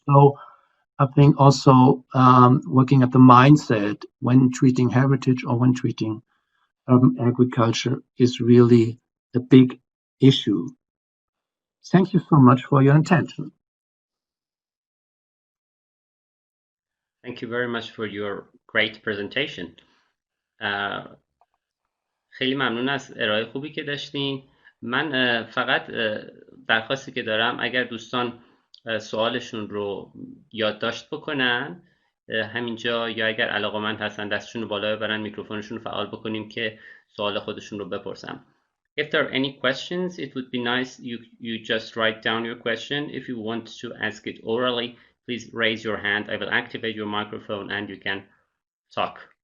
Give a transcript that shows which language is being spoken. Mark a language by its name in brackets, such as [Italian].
[English] So I think also working at the mindset when treating heritage or when treating urban agriculture is really a big issue. Thank you so much for your attention. Thank you very much for your great presentation. [Persian] خیلی ممنون از ارائه خوبی که داشتین. من فقط درخواستی که دارم اگر دوستان سوالشون رو یادداشت بکنن همینجا، یا اگر علاقه‌مند هستن دستشون رو بالا ببرن، میکروفونشون رو فعال بکنیم که سوال خودشون رو بپرسن. [English] If there are any questions, it would be nice you just write down your question. If you want to ask it orally, please raise your hand. I will activate your microphone and you can talk.